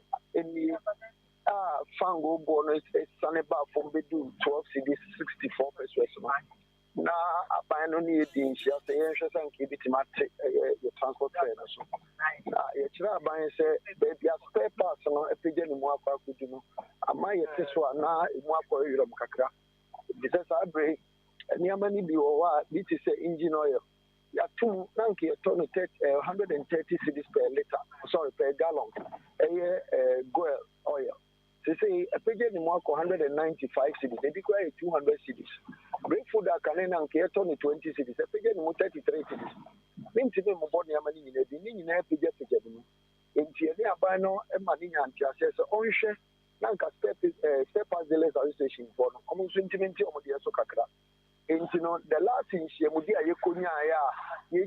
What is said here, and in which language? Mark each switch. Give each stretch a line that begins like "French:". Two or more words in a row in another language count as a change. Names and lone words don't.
Akan: ani a fango boɔ no ɛsane baa fam bɛdu 12 cedis 64 pesos no na aban no ne yɛdi nhyia sɛ yɛnhwɛ sɛ nka yɛbɛtumi ate yɛ
English: transport fare
Akan: no so na yɛkyerɛ aban sɛ baabi a
English: spare parts
Akan: no apagya ne mu akɔ akɔdu no ama yɛte so a na ɛmu akɔ werɛm kakra ɛfiri sɛ saa berɛ nneɛma no bi wɔ hɔ a bi te sɛ
English: engine oil
Akan: yɛatom na nka yɛtɔ no 130 cedis
English: per liter per gallon
Akan: ɛyɛ goil oil sɛ apagya ne mu akɔ 195 cedis ɛbi koraa yɛ 200 cedis
English: brake food
Akan: akane na nka yɛtɔ no 20 cedis apagya ne mu 33 cedis mentimi mmobɔ nneɛma no nyinaa bi ne nyinaa apagya ne mu enti ɛne aban no ma ne nya nteaseɛ sɛ ɔnhwɛ na nka
English: spare parts dealers association
Akan: foɔ no ɔmo nso ntimi nti ɔmo deɛ so kakra enti no
English: the last
Akan: nhyiamudi a yɛkɔnyaeɛ a yɛn